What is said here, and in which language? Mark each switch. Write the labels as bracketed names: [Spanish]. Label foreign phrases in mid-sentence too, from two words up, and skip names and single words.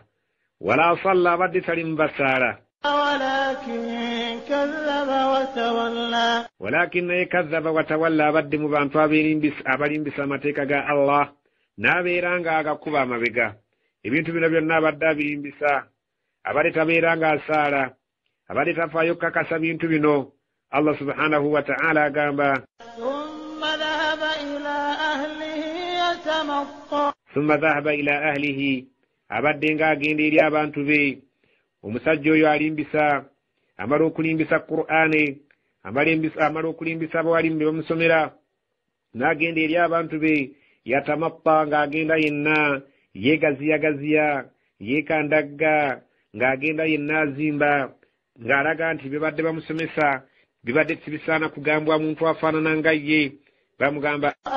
[Arabic] ولا صلى [Ganda] abadde tali mu basaala. Walakin naye kazzaba watawalla abadde mu bantu abalimbisa amateeka ga Allah n'abeera nga agakuba amabega. Ebintu bino byonna abadde abirimbisa abadde tabeera nga asaala abadde tafaayo kukakasa bintu bino. [Arabic] الله سبحانه وتعالى [Ganda] agamba [Arabic] ثم ذهب إلى أهله [Ganda] abadde nga agenda eri abantu be. Omusajja oyo alimbisa amala okulimbisa Qur'ani amala okulimbisa abawalimbi bamusomera n'agenda eri abantu be yatamatta ng'agenda yenna yeegaziyagaziya yeekandagga ng'agenda yenna azimba ng'alaga nti bibadde bamusomesa bibadde tibisaana kugambwa muntu afaanana nga ye bamugamba